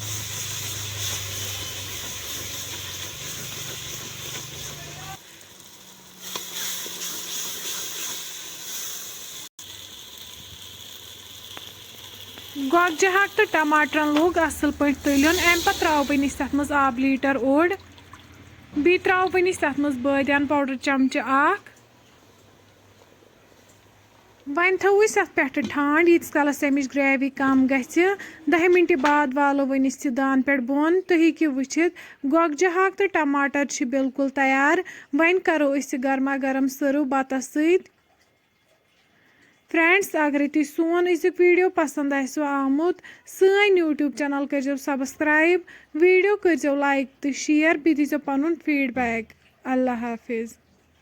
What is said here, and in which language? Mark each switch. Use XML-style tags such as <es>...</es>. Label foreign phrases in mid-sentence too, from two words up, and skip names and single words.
<ks>गोगजी हाक तो टमाटरन लोग असल पे तलन अम पे त्रो वन अत मज आब लीटर ओड बी त्रो वन अत मज बादियान पाउडर चमचे आख वन थो अत पे ठंड यीस कालस अमिच ग्रेवी कम गि 10 मिनट बाद वालो वन दान पे बोन तो हेक्यो वुचित गोगजी हाक तो टमाटर बिल्कुल तैयार वन करो गर्मा गर्म सर्व बतस सत फ्रेंड्स अगर तुम सोन अजुक वीडियो पसंद आमुत सन यूट्यूब चैनल कर सब्सक्राइब वीडियो कर लाइक तो शेयर बी दीजो पनुन फीडबैक अल्लाह हाफिज़।</ks>